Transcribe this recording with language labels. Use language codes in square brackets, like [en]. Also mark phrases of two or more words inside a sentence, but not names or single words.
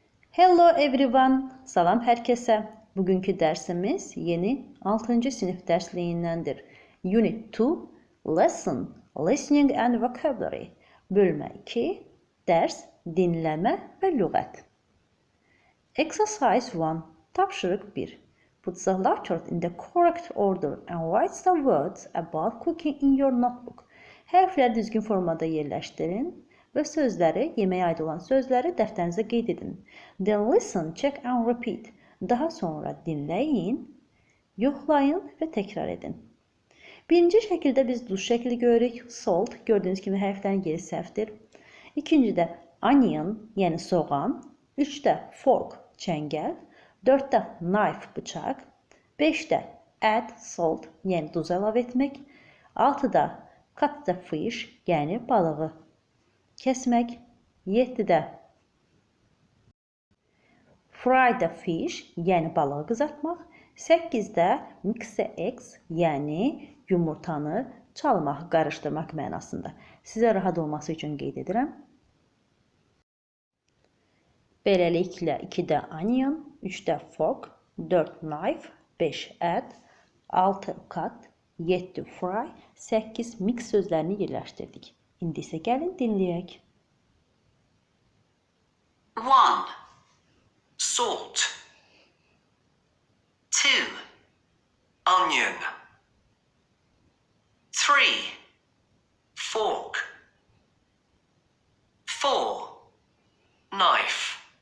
[en] Hello everyone, [az] salam hər kəsə. Bugünkü dərsimiz yeni 6-cı sinif dərsliyindəndir. [en] Unit 2, Lesson, Listening and Vocabulary. [az] Bölmə 2, dərs, dinləmə və lüğət. Exercise 1, tapşırıq 1. [en] Put the letters in the correct order and write the words about cooking in your notebook. [az] Hərfləri düzgün formada yerləşdirin və sözləri, yeməyə aid olan sözləri dəftərinizə qeyd edin. [en] Then listen, check and repeat. [az] Daha sonra dinləyin, yoxlayın və təkrar edin. Birinci şəkildə biz duş şəkli görürük. Salt, gördüyünüz kimi hərflərin yeri səhvdir. İkincidə onion, yəni soğan. Üçdə fork, çəngəl. Dörddə knife, bıçaq. Beşdə [en] add salt, [az] yəni duz əlavə etmək. [en] Altıda cut the fish, [az] yəni balığı kəsmək. [en] 7-də fry the fish, [az] yəni balığı qızartmaq. [en] 8-də mix the eggs, [az] yəni yumurtanı çalmaq, qarışdırmaq mənasında. Sizə rahat olması üçün qeyd edirəm. Beləliklə 2-də onion, 3-də fork, 4 knife, 5 add, 6 cut, 7 fry, 8 mix sözlərini yerləşdirdik. İndi isə gəlin dinləyək. 1. [en] Salt. 2. Onion. 3. Fork. 4. Knife.